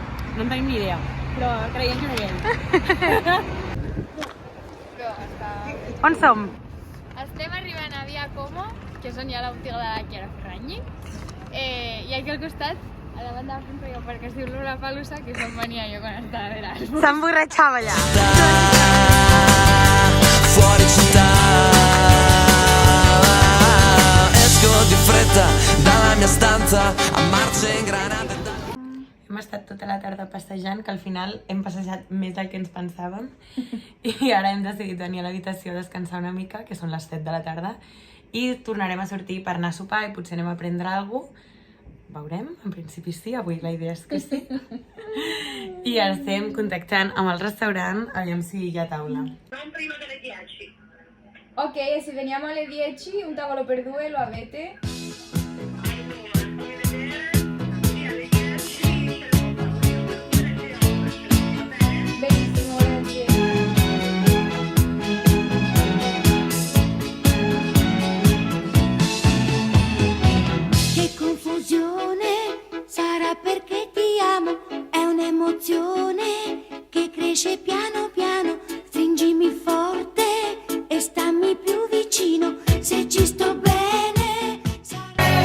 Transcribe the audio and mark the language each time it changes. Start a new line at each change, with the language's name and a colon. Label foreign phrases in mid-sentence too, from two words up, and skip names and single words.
Catalan: No en tenim ni idea, però creiem que no hi ha. Però està... On som? Estem arribant a Via Como, que és on hi ha la botiga de la Chiara Ferragni. I aquí al costat, a la banda de front, perquè es diu Lollapalooza, que és on venia jo quan estava d'Erasmus. S'emborratxava allà.
Italian: Fuori città, esco di fretta dalla mia stanza a marce ingranate.
Catalan: Hem estat tota la tarda passejant, que al final hem passejat més del que ens pensàvem, i ara hem decidit venir a l'habitació a descansar una mica, que són les 7 de la tarda, i tornarem a sortir per anar a sopar i potser anem a prendre alguna cosa. Veurem, en principi sí, avui la idea és que sí. I ara estem contactant amb el restaurant, aviam si hi ha taula.
Italian: Non prima delle 10. Ok, se veniamo alle 10, un tavolo per due, lo avete? Benissimo, grazie. Che confusione, sarà perché ti amo, è un'emozione che cresce piano piano, stringimi forte e stammi più vicino, se ci sto bene sarà...